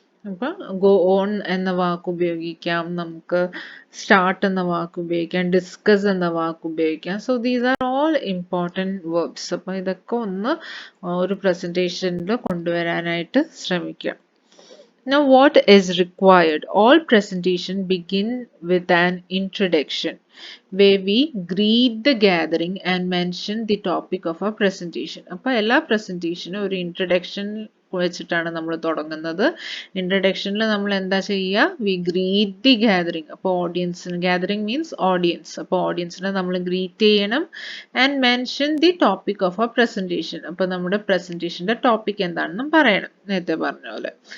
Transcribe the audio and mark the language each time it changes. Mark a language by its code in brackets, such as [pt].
[ml] അപ്പം go on എന്ന വാക്ക് ഉപയോഗിക്കാം, നമുക്ക് സ്റ്റാർട്ട് എന്ന വാക്ക് ഉപയോഗിക്കാം, ഡിസ്കസ് എന്ന വാക്ക് ഉപയോഗിക്കാം. [en] So these are all important verbs. [ml] അപ്പം ഇതൊക്കെ ഒന്ന് ഒരു പ്രസൻറ്റേഷനിൽ കൊണ്ടുവരാനായിട്ട് ശ്രമിക്കാം. [en] Now what is required? All presentation begin with an introduction where we greet the gathering and mention the topic of our presentation. [ml] അപ്പോൾ എല്ലാ പ്രസൻറ്റേഷനും ഒരു ഇൻട്രഡക്ഷൻ വെച്ചിട്ടാണ് നമ്മൾ തുടങ്ങുന്നത്. ഇൻട്രഡക്ഷനിൽ നമ്മൾ എന്താ ചെയ്യുക, [en] We greet the gathering. [ml] അപ്പോൾ ഓഡിയൻസിന്, ഗാദറിംഗ് മീൻസ് ഓഡിയൻസ്, അപ്പോൾ ഓഡിയൻസിനെ നമ്മൾ ഗ്രീറ്റ് ചെയ്യണം. [en] and mention the topic of our presentation, [ml] അപ്പോൾ നമ്മുടെ പ്രസൻറ്റേഷൻ്റെ ടോപ്പിക് എന്താണെന്നും പറയണം, നേരത്തെ പറഞ്ഞ പോലെ.